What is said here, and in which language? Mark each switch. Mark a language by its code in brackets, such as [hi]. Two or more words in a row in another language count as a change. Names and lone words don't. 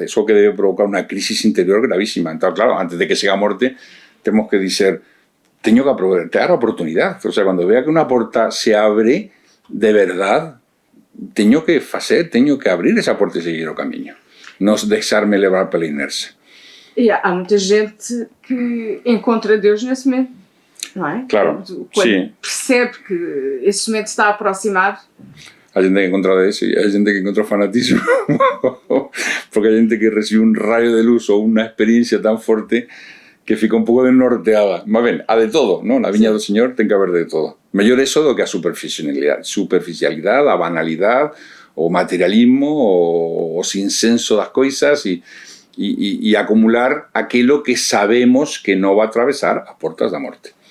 [gl] Eso que debe provocar unha crisis interior gravísima. Entón, claro, antes de que chegue a morte, temos que dizer, teño que aproveitar a oportunidade. O sea, cando vea que unha porta se abre [es] de verdad, [gl] teño que abrir esa porta e seguir o camiño. Non deixarme levar pela inercia. [pt] E há muita gente que encontra Deus nesse momento, não é? Claro, quando percebe que esse momento está aproximado. [gl] Há gente que encontra eso e há gente que encontra fanatismo. Porque há gente que recibe un rayo de luz ou unha experiencia tan forte que fica un pouco desnorteada. Mas ben, há de todo, ¿no? Na viña do Señor ten que haber de todo. Mellor eso do que a superficialidade, a banalidade, o materialismo, o sinsenso das coisas e acumular aquilo que sabemos que non va a atravesar as portas da morte.